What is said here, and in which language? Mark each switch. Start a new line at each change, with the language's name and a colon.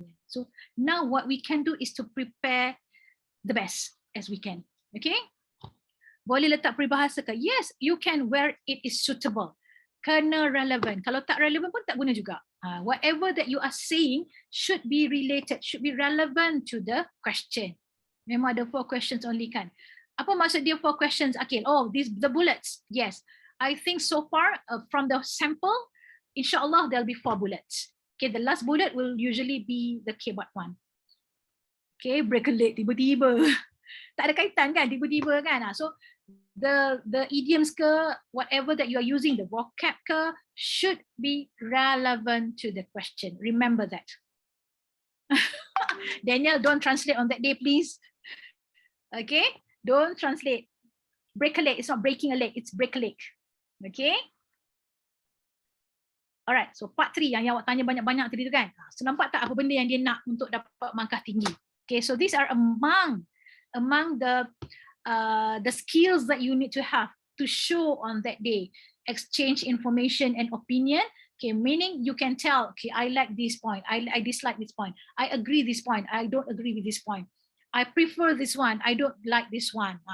English: So now what we can do is to prepare the best as we can.
Malay: Okay, boleh letak peribahasa ke?
English: Yes, you can, where it is suitable.
Malay: Kena relevant. Kalau tak relevant pun tak guna juga.
English: Whatever that you are saying should be related, should be relevant to the question.
Malay: Memang ada 4 questions only kan. Apa maksud dia 4 questions, Akil?
English: Oh, the bullets. Yes, I think so far from the sample, insyaAllah there'll be 4 bullets. Okay, the last bullet will usually be the keyword one. Okay, break a leg tiba-tiba.
Malay: Tak ada kaitan kan, tiba-tiba kan.
English: So the idioms ke, whatever that you are using, the vocab ke, should be relevant to the question. Remember that. Daniel, don't translate on that day, please. Okay, don't translate. Break a leg, it's not breaking a leg, it's break a leg. Okay.
Malay: Alright, so part 3 yang awak tanya banyak-banyak tadi tu kan. So nampak tak apa benda yang dia nak untuk dapat markah tinggi.
English: Okay, so these are among the skills that you need to have to show on that day. Exchange information and opinion. Okay, meaning you can tell, okay, I like this point, I dislike this point, I agree this point, I don't agree with this point, I prefer this one, I don't like this one.